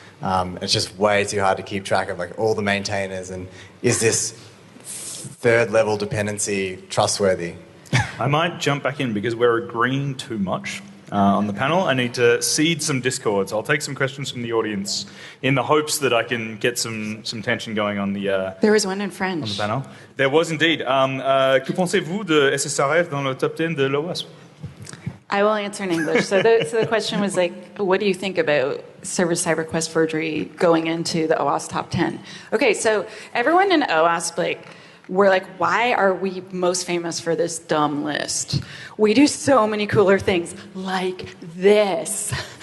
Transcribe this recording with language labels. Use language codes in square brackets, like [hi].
[en] It's just way too hard to keep track of like all the maintainers, and is this third level dependency trustworthy? I might jump back in because we're agreeing too much on the panel. I need to seed some discords. I'll take some questions from the audience in the hopes that I can get some tension going on the There was one in French. on the panel. There was indeed. [fr] Que pensez-vous de SSRF dans le top 10 de l'OWASP? [en] I will answer in English. So the question was like, what do you think about server-side request forgery going into the OWASP top 10? Okay, so everyone in OWASP, we're like, why are we most famous for this dumb list? We do so many cooler things like this.